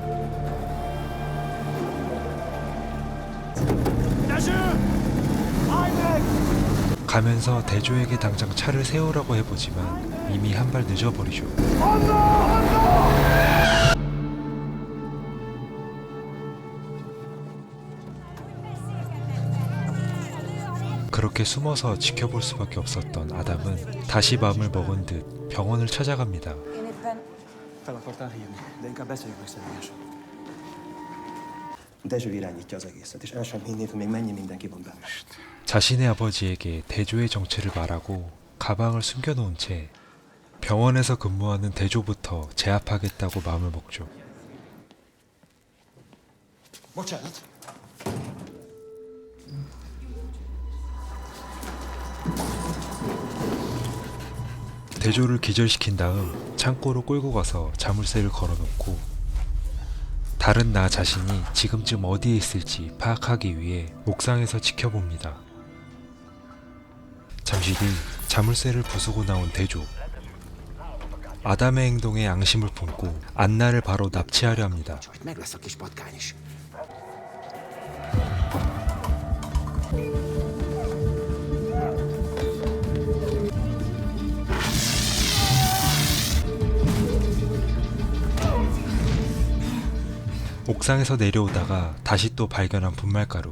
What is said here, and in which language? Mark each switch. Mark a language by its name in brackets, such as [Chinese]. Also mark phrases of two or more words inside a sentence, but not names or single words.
[Korean] 가면서 대조에게 당장 차를 세우라고 해보지만 이미 한 발 늦어버리죠. 그렇게 숨어서 지켜볼 수밖에 없었던 아담은 다시 마음을 먹은 듯 병원을 찾아갑니다. [Hungarian] Én éppen Fel akartál hívni, de inkább beszéljük meg személyesen. Dezső irányítja az egészet, és el sem hinnéd, hogy még mennyi mindenki van benne. [Korean] 자신의 아버지에게 대조의 정체를 말하고 가방을 숨겨놓은 채 병원에서 근무하는 대조부터 제압하겠다고 마음을 먹죠. [Hungarian] Bocsánat! [Korean] 대조를 기절시킨 다음 창고로 끌고 가서 자물쇠를 걸어놓고 다른 나 자신이 지금쯤 어디에 있을지 파악하기 위해 옥상에서 지켜봅니다. 잠시 뒤 자물쇠를 부수고 나온 대조. 아담의 행동에 앙심을 품고 안나를 바로 납치하려 합니다. [Hungarian] Hogy meg lesz a kis patkány is. [Korean] 옥상에서 내려오다가 다시 또 발견한 분말가루.